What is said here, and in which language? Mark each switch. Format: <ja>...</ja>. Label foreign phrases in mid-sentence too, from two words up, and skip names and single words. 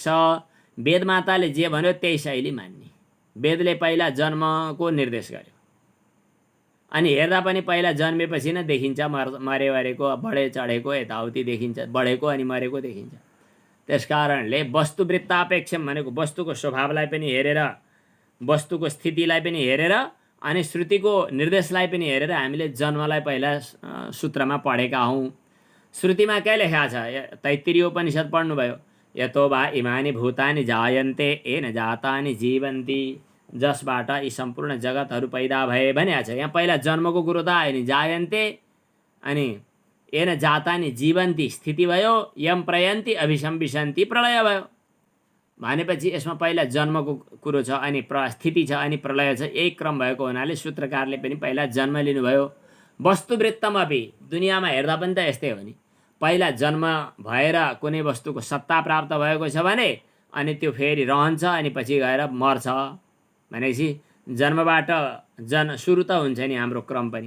<ne>वेद माताले जे भन्यो त्यही शैली मान्ने। वेदले पहिला जन्मको निर्देश गर्यो अनि हेर्दा पनि पहिला जन्मेपछि नै देखिन्छ मरे मरेको, बढे चढेको, यताउति देखिन्छ, बढेको अनि मरेको देखिन्छ। त्यसकारणले वस्तुवृत्तापेक्षम भनेको वस्तुको स्वभावलाई पनि हेरेर, वस्तुको स्थितिलाई पनि हेरेर अनि श्रुतिको निर्देशलाई पनि हेरेर हामीले जन्मलाई पहिला सूत्रमा पढेका हौँ। श्रुतिमा के लेखा छ? तैत्तिरीय उपनिषद पढ्नुभयो।</ne> <sa>यतो वा इमानि भूतानि जायन्ते येन जातानि जीवन्ति,</sa> <ne>जसबाट यी सम्पूर्ण जगतहरू पैदा भए भनेको छ। यहाँ पहिला जन्मको कुरो त आयो नि, जायन्ते अनि</ne> <sa>येन जातानि जीवन्ति</sa> <ne>स्थिति भयो,</ne> <sa>यम प्रयन्ति अभिसंविशन्ति</sa> <ne>प्रलय भयो भनेपछि यसमा पहिला जन्मको कुरो छ अनि स्थिति छ अनि प्रलय छ। एक क्रम भएको हुनाले सूत्रकारले पनि पहिला जन्म लिनुभयो। वस्तुवृत्तमा पनि दुनियाँमा हेर्दा पनि त यस्तै हो नि। पहिला जन्म भएर कुनै वस्तुको सत्ता प्राप्त भएको छ भने अनि त्यो फेरि रहन्छ अनि पछि गएर मर्छ भनेपछि जन्मबाट सुरु त हुन्छ नि हाम्रो क्रम पनि।</ne>